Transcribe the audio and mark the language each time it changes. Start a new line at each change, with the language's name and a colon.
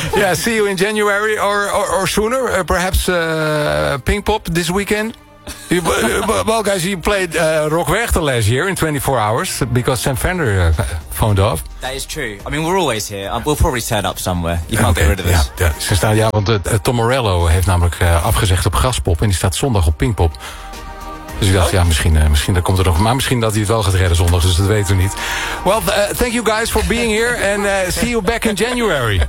English: Yeah, see you in January or sooner. Perhaps Pink Pop this weekend. Well, guys, you played Rock Werchter last year in 24 hours because Sam Fender phoned off. That is true. I mean, we're always here. We'll probably turn up somewhere. You can't get rid of us.
Dutch: Ja, ze staan, ja, want Tom Morello heeft namelijk afgezegd op Graspop en die staat zondag op Pinkpop. Dus ik dacht, ja, misschien dan komt er nog. Maar misschien dat hij het wel gaat redden zondag, dus dat weten we niet.
English: Well, thank you guys for being here and see you back in January.